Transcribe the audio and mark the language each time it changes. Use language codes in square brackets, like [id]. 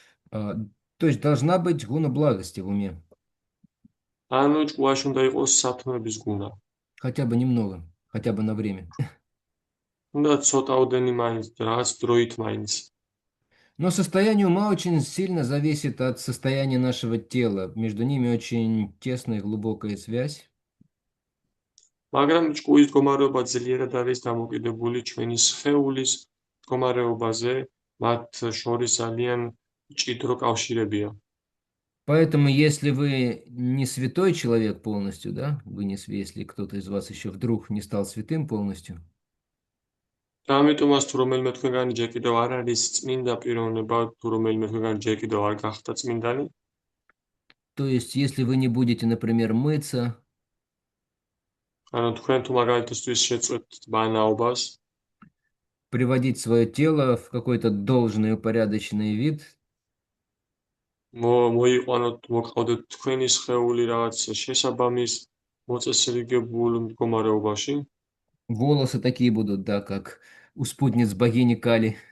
[ru] То есть должна быть гуна благости в уме. [ka] ანუ ჭკუაში უნდა იყოს სათნოების გუნა. [ru] Хотя бы немного, хотя бы на время. [ka] უნდა ცოტაოდენი მაინც, რაღაც დროით მაინც. [ru] Но состояние ума очень сильно зависит от состояния нашего тела. Между ними очень тесная и глубокая связь. [ka] მაგრამ ჭკუის მდგომარეობა ძლიერად არის დამოკიდებული ჩვენი სხეულის მდგომარეობაზე, მათ შორის ძალიან მჭიდრო კავშირებია. [ru] Поэтому, если вы не святой человек полностью, да, если кто-то из вас еще вдруг не стал святым полностью, [ka] და ამიტომაც თუ რომელიმე თქვენგანი ჯერ კიდევ არ არის წმინდა პიროვნება, თუ რომელიმე თქვენგანი ჯერ კიდევ არ გახდა წმინდანი, [ru] то есть если вы не будете, например, мыться, [ka] ანუ თქვენ თუ მაგალითისთვის შეწყვეტთ ბანაობას, [ru] приводить свое тело в какой-то должный упорядоченный вид, [ka] მოიყვანოთ, მოკავდეთ თქვენი სხეული რაღაც შესაბამის მოწესრიგებულ მდგომარეობაში, [ru] волосы такие будут, да, как у спутниц богини Кали.